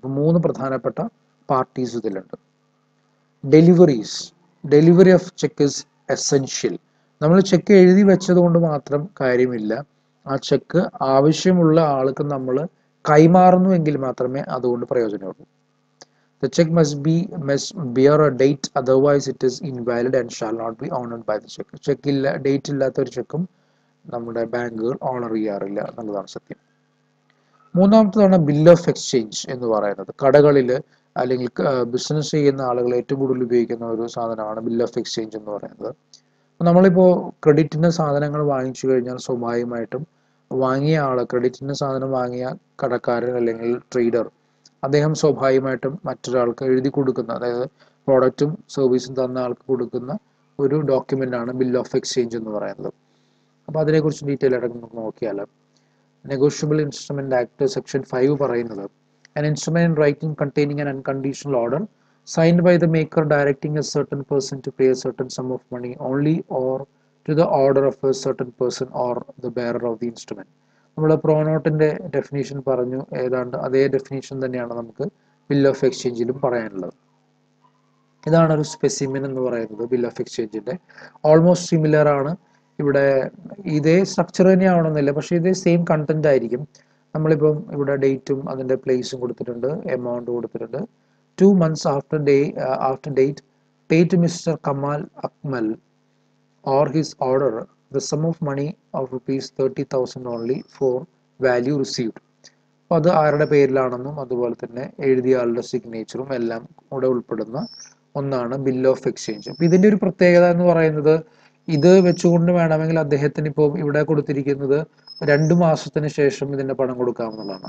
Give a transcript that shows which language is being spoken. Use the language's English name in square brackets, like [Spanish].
[Malayalam] അപ്പോൾ 3 പ്രധാനപ്പെട്ട പാർട്ടീസ് ഇതിലുണ്ട്. Deliveries, [English] Delivery of cheque is essential. [Malayalam] നമ്മൾ ചെക്ക് എഴുതി വെച്ചത് കൊണ്ട് മാത്രം കാര്യമില്ല, ആ ചെക്ക് ആവശ്യമുള്ള ആൾക്ക് നമ്മൾ കൈമാറുന്നുവെങ്കിൽ മാത്രമേ അതുകൊണ്ട് പ്രയോജനമുള്ളൂ. [English] The check must bear a date, otherwise it is invalid and shall not be honored by the check. [Malayalam] Check ഇല്ല, ഡേറ്റ് ഇല്ലാത്ത ഒരു ചെക്കും നമ്മുടെ ബാങ്കുകൾ ഓണർ ചെയ്യാറില്ല എന്നുള്ളതാണ് സത്യം. മൂന്നാമത്തേതാണ് ബിൽ ഓഫ് എക്സ്ചേഞ്ച് എന്ന് പറയുന്നത്. കടകളിൽ അല്ലെങ്കിൽ ബിസിനസ് ചെയ്യുന്ന ആളുകൾ ഏറ്റവും കൂടുതൽ ഉപയോഗിക്കുന്ന ഒരു സാധനമാണ് ബിൽ ഓഫ് എക്സ്ചേഞ്ച് എന്ന് പറയുന്നത്. നമ്മളിപ്പോൾ ക്രെഡിറ്റിന് സാധനങ്ങൾ വാങ്ങിച്ചു കഴിഞ്ഞാൽ സ്വാഭാവികമായിട്ടും വാങ്ങിയ ആൾ, ക്രെഡിറ്റിന് സാധനം വാങ്ങിയ കടക്കാരൻ അല്ലെങ്കിൽ ട്രേഡർ, അദ്ദേഹം സ്വാഭാവികമായിട്ടും മറ്റൊരാൾക്ക് എഴുതി കൊടുക്കുന്ന, അതായത് പ്രോഡക്റ്റും സർവീസും തന്ന ആൾക്ക് കൊടുക്കുന്ന ഒരു ഡോക്യുമെൻ്റാണ് ബിൽ ഓഫ് എക്സ്ചേഞ്ച് എന്ന് പറയുന്നത്. അപ്പോൾ അതിനെക്കുറിച്ച് ഡീറ്റെയിൽ ആയിട്ട് നമുക്ക് നോക്കിയാൽ, നെഗോഷ്യബിൾ ഇൻസ്ട്രുമെൻ്റ് ആക്ട് സെക്ഷൻ 5 പറയുന്നത്, [English] an instrument in writing containing an unconditional order signed by the maker directing a certain person to pay a certain sum of money only or to the order of a certain person or the bearer of the instrument. [Malayalam] നമ്മൾ പ്രോനോട്ടിൻ്റെ definition പറഞ്ഞു, ഏതാണ്ട് അതേ definition തന്നെയാണ് നമുക്ക് bill of എക്സ്ചേഞ്ചിലും പറയാനുള്ളത്. ഇതാണ് ഒരു specimen എന്ന് പറയുന്നത് ബിൽ ഓഫ് എക്സ്ചേഞ്ചിൻ്റെ. ഓൾമോസ്റ്റ് സിമിലർ ആണ്. ഇവിടെ ഇതേ സ്ട്രക്ചർ തന്നെയാവണമെന്നില്ല, പക്ഷേ ഇതേ സെയിം കണ്ടന്റ് ആയിരിക്കും. നമ്മളിപ്പം ഇവിടെ ഡേറ്റും അതിൻ്റെ പ്ലേസും കൊടുത്തിട്ടുണ്ട്, എമൗണ്ട് കൊടുത്തിട്ടുണ്ട്. [English] 2 months after date pay to Mr. Kamal Akmal or his order the sum of money of rupees 30,000 only for value received. [Malayalam] അപ്പോൾ അത് ആരുടെ പേരിലാണെന്നും അതുപോലെ തന്നെ എഴുതിയ ആളുടെ സിഗ്നേച്ചറും എല്ലാം കൂടെ ഉൾപ്പെടുന്ന ഒന്നാണ് ബിൽ ഓഫ് എക്സ്ചേഞ്ച്. അപ്പോൾ ഇതിൻ്റെ ഒരു പ്രത്യേകത എന്ന് പറയുന്നത്, ഇത് വെച്ചുകൊണ്ട് വേണമെങ്കിൽ അദ്ദേഹത്തിന് ഇപ്പോൾ ഇവിടെ കൊടുത്തിരിക്കുന്നത് 2 മാസത്തിന് ശേഷം ഇതിൻ്റെ പണം കൊടുക്കാമെന്നുള്ളതാണ്.